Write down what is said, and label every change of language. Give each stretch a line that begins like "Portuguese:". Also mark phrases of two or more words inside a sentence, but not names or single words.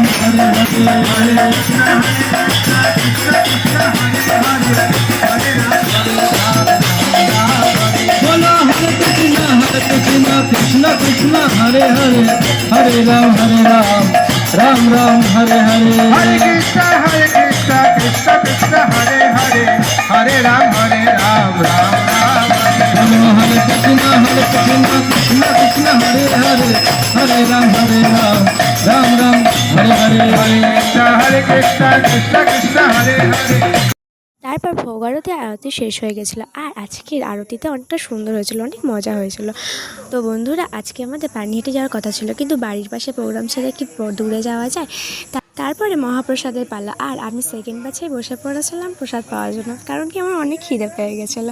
Sanskrit: Hare Hare, Hare Krishna, Krishna Krishna, Hare Hare, Hare Ram, Bola Hare Krishna, Krishna Krishna, Hare Hare, Hare Ram, Ram Ram, Hare Hare, Hare Krishna, Krishna Krishna, Hare Hare, Hare Ram, Ram Ram. Hare Krishna, Krishna Krishna, Hare Hare, Hare Ram, Ram Ram, Hare Hare, Hare Krishna, Krishna Krishna, Hare Hare.
Bangla: তারপর ভোগ আরতি শেষ হয়ে গেছিলো, আর আজকের আরতিতে অনেকটা সুন্দর হয়েছিল, অনেক মজা হয়েছিল। তো বন্ধুরা, আজকে আমাদের পানিহাটি যাওয়ার কথা ছিল, কিন্তু বাড়ির পাশে প্রোগ্রাম ছেড়ে কি দূরে যাওয়া যায়? তারপরে মহাপ্রসাদের পালা, আর আমি সেকেন্ড ব্যাচেই বসে পড়েছিলাম প্রসাদ পাওয়ার জন্য, কারণ কি আমার অনেক খিদে পেয়ে গেছিলো।